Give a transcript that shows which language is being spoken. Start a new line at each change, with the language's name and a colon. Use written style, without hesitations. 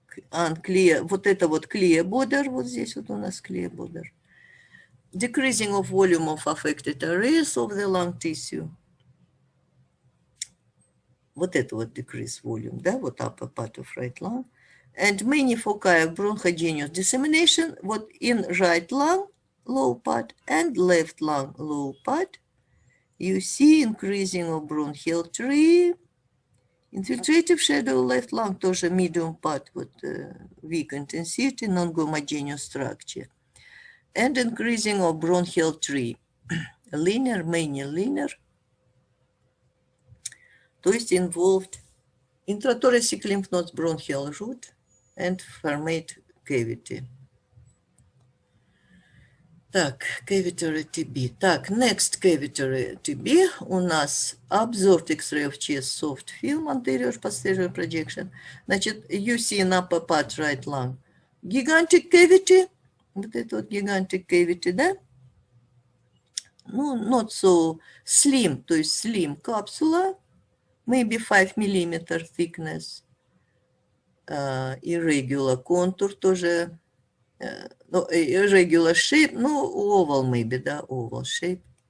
English: Unclear,
Russian: вот это вот
English: clear border,
Russian: вот здесь вот у нас clear border.
English: Decreasing of volume of affected areas of the lung tissue.
Russian: Вот это вот
English: decrease volume,
Russian: да, вот
English: upper part of right lung. And many foci of bronchogenius dissemination, what in right lung, low part, and left lung, low part. You see increasing of bronchial tree, infiltrative shadow left lung,
Russian: тоже
English: medium part,
Russian: вот
English: weak intensity, non-homogeneous structure. And increasing of bronchial tree, linear, many linear,
Russian: то есть
English: involved intrathoracic lymph nodes, bronchial root, and formate cavity.
Russian: Так,
English: cavitary TB. Так, next cavitary TB
Russian: у нас
English: observed X-ray of chest soft film, anterior posterior projection.
Russian: Значит,
English: you see in upper part right lung. Gigantic cavity.
Russian: Вот это вот
English: gigantic cavity,
Russian: да? Ну,
English: not so slim,
Russian: то есть
English: slim capsula, maybe 5 millimeter thickness. Irregular contour
Russian: тоже.
English: No, irregular shape, no, oval maybe,
Russian: да,
English: oval shape.